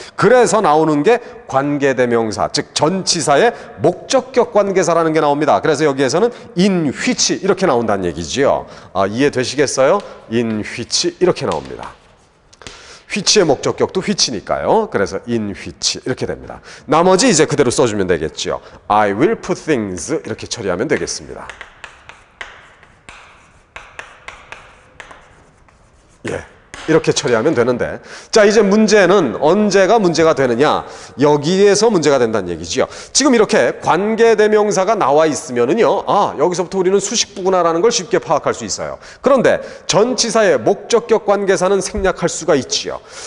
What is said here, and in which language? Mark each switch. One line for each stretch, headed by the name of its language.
Korean: 그래서 나오는 게 관계대명사, 즉 전치사의 목적격 관계사라는 게 나옵니다. 그래서 여기에서는 in which 이렇게 나온다는 얘기죠. 이해되시겠어요? in which 이렇게 나옵니다. which의 목적격도 which니까요. 그래서 in which 이렇게 됩니다. 나머지 이제 그대로 써주면 되겠죠.
English: I will put things
Korean: 이렇게 처리하면 되겠습니다. 예. 이렇게 처리하면 되는데, 자, 이제 문제는 언제가 문제가 되느냐? 여기에서 문제가 된다는 얘기죠. 지금 이렇게 관계대명사가 나와 있으면은요, 아, 여기서부터 우리는 수식부구나라는 걸 쉽게 파악할 수 있어요. 그런데 전치사의 목적격 관계사는 생략할 수가 있지요.